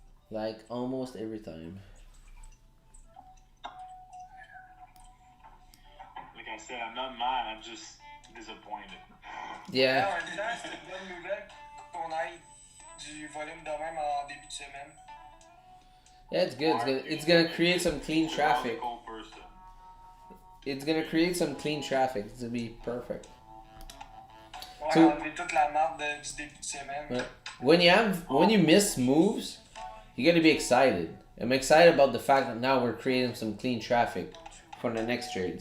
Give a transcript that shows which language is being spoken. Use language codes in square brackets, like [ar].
[en] Like almost every time. Like I said, I'm not mad, I'm just disappointed. Yeah. [fr] En même temps, c'est une bonne nouvelle qu'on aille du volume de même en début de semaine. [en] Yeah, it's good. It's gonna create some clean traffic. Logical person. It's gonna create some clean traffic. It's gonna be perfect. [fr] Ouais, [en] So- [fr] enlever toute la marde du début de semaine. [en] Right. When you miss moves, you gotta be excited. I'm excited about the fact that now we're creating some clean traffic for the next trade.